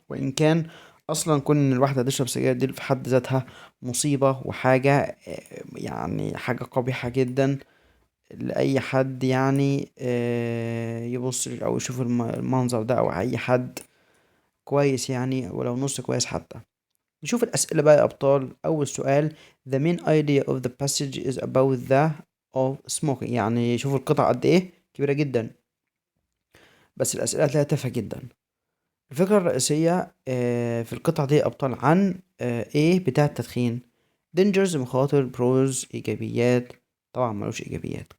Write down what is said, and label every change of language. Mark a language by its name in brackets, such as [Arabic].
[Arabic] وان كان اصلا كون ان الواحده تشرب سجاير دي في حد ذاتها مصيبه وحاجه، يعني حاجه قبيحه جدا لأي حد، يعني يبص أو يشوف المنظر ده، أو أي حد كويس يعني، ولو نص كويس حتى. نشوف الأسئلة بقى يا أبطال. أول سؤال: [English] The main idea of the passage is about the of smoking. [Arabic] يعني شوفوا القطعة قد إيه كبيرة جدا، بس الأسئلة هتلاقيها تافهة جدا. الفكرة الرئيسية في القطعة دي يا أبطال عن إيه بتاع التدخين. dangers مخاطر، pros إيجابيات، طبعا ملوش إيجابيات.